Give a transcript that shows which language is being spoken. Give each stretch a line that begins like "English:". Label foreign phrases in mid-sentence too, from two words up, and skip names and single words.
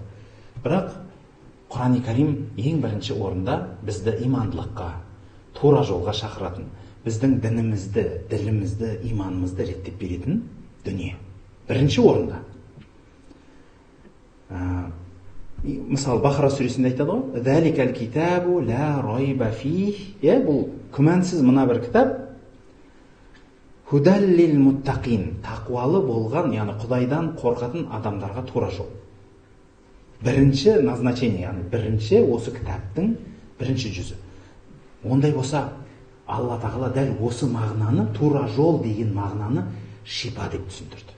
Kazakh: Бірақ Құран-ы Карим ең бірінші орында бізді имандылыққа, тура жолға шақыратын, біздің дінімізді, ділімізді, иманымызды реттеп беретін дүние. Бірінші орында. Мысалы, Бақара сүресінде айтады ғой,
Arabic: «ذلك الكتاب لا ريب فيه».
Kazakh: Бұл күмәнсіз мына бір кітап,
Arabic: «هدى للمتقين».
Kazakh: Тақуалы болған, яғни Құдайдан қорқатын адамдарға тура жол. Бірінші назначение, яғни бірінші осы кітаптың бірінші жүзі. Ондай болса, Алла Тағала дәл осы мағынаны, тура жол деген мағынаны шипа деп түсіндірді.